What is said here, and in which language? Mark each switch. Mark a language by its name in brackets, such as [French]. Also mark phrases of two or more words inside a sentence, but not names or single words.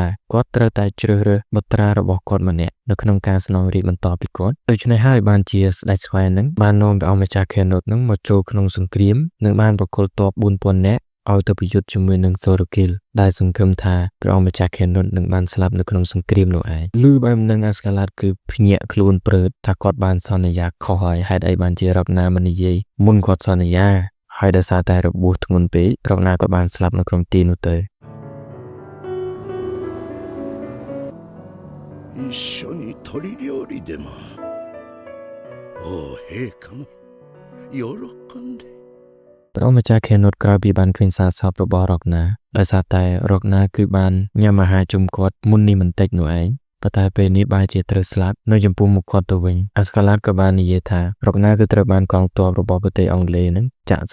[Khmer] គាត់ត្រូវតែជ្រើសរើសបុត្រារបស់គាត់ម្នាក់នៅក្នុងការស្នងរាជ្យបន្តពីគាត់ដូច្នេះហើយបានជាស្ដេចស្វែននឹងបាននាំព្រះអង្គម្ចាស់ Kenneth នឹងមកចូលក្នុងសង្គ្រាមនិងបានប្រគល់ទ័ព 4000 នាក់ឲ្យទៅប្រយុទ្ធជាមួយនឹង Sorokil ដែលសង្ឃឹមថាព្រះអង្គម្ចាស់ Kenneth នឹងបានស្លាប់នៅក្នុងសង្គ្រាមនោះឯងឮបែបនឹង Ascalad គឺភ្ញាក់ខ្លួនព្រឺតថាគាត់បានសន្យាខុសហើយហេតុអីបានជារកណាមិននិយាយមុនគាត់សន្យាហើយដោយសារតែរបួសធ្ងន់ពេករកណាក៏បានស្លាប់នៅក្នុងទីនោះទៅ [Japanese] 一緒に鳥料理でもお陛下も喜んで [Khmer] ព្រះអង្គម្ចាស់ Kenneth ក្រោយពីបានឃើញសារសពរបស់រកណាដោយសារតែរកណាគឺបានញ៉ាំអាហារជុំគាត់មុននេះបន្តិចនោះឯងប៉ុន្តែពេលនេះបែរជាត្រូវស្លាប់នៅចំពោះមុខគាត់ទៅវិញ Ascalad ក៏បាននិយាយថារកណាគឺត្រូវបានកងទ័ពរបស់ប្រទេសអង់គ្លេសនឹងចាក់